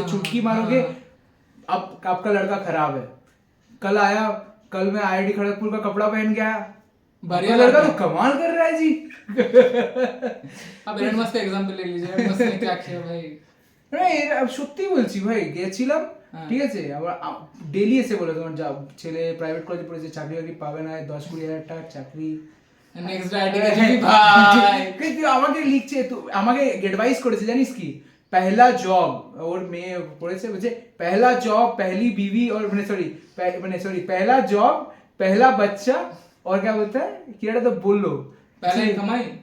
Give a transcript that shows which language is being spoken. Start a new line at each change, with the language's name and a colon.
Hindi: हाँ, चुटकी मारोगे हाँ। अब आपका लड़का खराब है, कल मैं आईआईटी खड़गपुर का कपड़ा पहन के आया, बढ़िया आपका लड़का लड़का तो कमाल कर रहा है जी। अब एलन मस्क का एग्जांपल ले लीजिए, एलन मस्क ने क्या किया भाई।
Bangla: সত্যি বলছি ভাই, গেছিলাম হ্যাঁ। ঠিক আছে, আবার ডেলি এসে বলে তোমার যা ছেলে প্রাইভেট কলেজে পড়েছে, চাকরি বাকরি পাবে না, 10-20 হাজার টাকার চাকরি, নেক্সট আইটি কেজিপি ভাই। কিন্তু আমাকে লিখছে, তো আমাকে এডভাইস করেছে জানিস কি,
Hindi: पहला जॉब, और
Bangla: মেয়ে পড়েছে বলছে
Hindi: पहला जॉब पहली बीवी, और सॉरी पहला जॉब पहला बच्चा, और क्या बोलता है कि
Bangla: এটা তো বললো
Hindi: पहले कमाई,